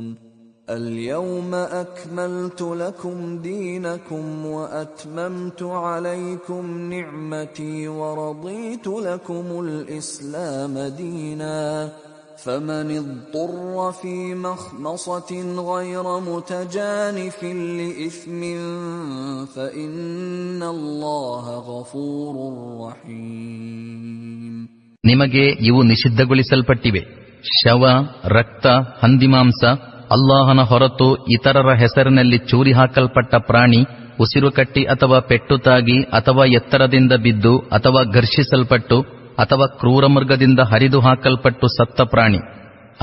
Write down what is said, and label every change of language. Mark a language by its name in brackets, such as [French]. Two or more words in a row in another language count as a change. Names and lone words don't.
[Arabic] اليوم أكملت لكم دينكم وأتممت عليكم نعمتي ورضيت لكم الإسلام دينا. فمن اضطر في مخمصة غير متجانف لإثم فإن الله غفور رحيم. [Kannada] ನಿಮಗೆ ಇವು ನಿಷಿದ್ಧಗೊಳಿಸಲ್ಪಟ್ಟಿವೆ: ಶವ, ರಕ್ತ, ಹಂದಿಮಾಂಸ, ಅಲ್ಲಾಹನ ಹೊರತು ಇತರರ ಹೆಸರಿನಲ್ಲಿ ಚೂರಿ ಹಾಕಲ್ಪಟ್ಟ ಪ್ರಾಣಿ, ಉಸಿರುಕಟ್ಟಿ ಅಥವಾ ಪೆಟ್ಟು ತಾಗಿ ಅಥವಾ ಎತ್ತರದಿಂದ ಬಿದ್ದು ಅಥವಾ ಘರ್ಷಿಸಲ್ಪಟ್ಟು ಅಥವಾ ಕ್ರೂರಮೃಗದಿಂದ ಹರಿದು ಹಾಕಲ್ಪಟ್ಟು ಸತ್ತ ಪ್ರಾಣಿ.